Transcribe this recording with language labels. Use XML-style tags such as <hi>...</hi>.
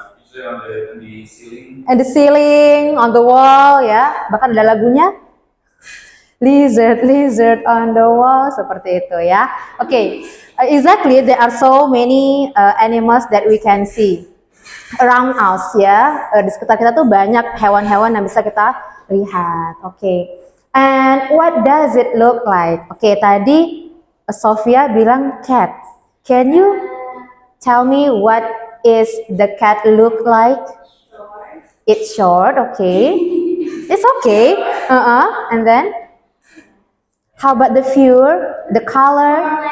<en>Usually on the ceiling. And the ceiling, on the wall, ya.</en> <id>Bahkan ada lagunya.</id> <en>Lizard, lizard on the wall,</en> <id>seperti itu ya.</id> <en>Oke, exactly. There are so many animals that we can see around us ya.</en> <id>Di sekitar kita tuh banyak hewan-hewan yang bisa kita lihat. Oke.</id> <en>And what does it look like? Oke,</en> <id>tadi Sofia bilang</id> <en>cat. Can you tell me what is the cat look like? It's short, okay. It's okay. And then how about the fur, the color?</en>